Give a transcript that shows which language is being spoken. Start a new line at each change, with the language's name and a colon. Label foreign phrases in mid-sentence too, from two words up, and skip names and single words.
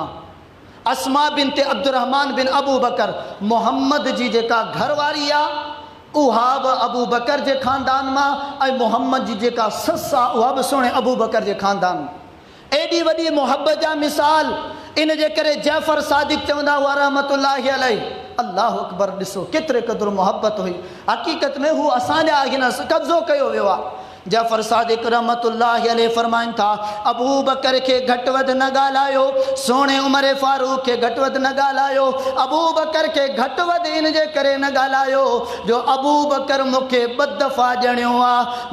Sindhi: अस्मा बिनते अब्दुर्रहमान बिन अबू बकर मोहम्मद जी जेका घरवारी आहे उहा बि अबू बकर जे ख़ानदान मां ऐं मोहम्मद जी जेका ससु आहे उहा बि सोने अबू बकर जे ख़ानदान मां। एॾी वॾी मोहब्बत जा मिसाल इन जे करे जाफ़र सादिक चवंदा हुआ
Arabic: رحمة الله عليه. الله أكبر
Sindhi: ॾिसो केतिरे क़दुरु मोहब्बत हुई। हक़ीक़त में हू असांजा हिन कब्ज़ो कयो वियो आहे। जाफ़र सादिक
Arabic: رحمة الله عليه
Sindhi: फरमाइनि था अबू बकर खे घटि वधि न ॻाल्हायो सोने उमर फारूक खे घटि वधि न ॻाल्हायो अबू बकर खे घटि वधि इन जे करे न ॻाल्हायो जो अबू बकर मूंखे 2 दफ़ा ॼणियो आहे।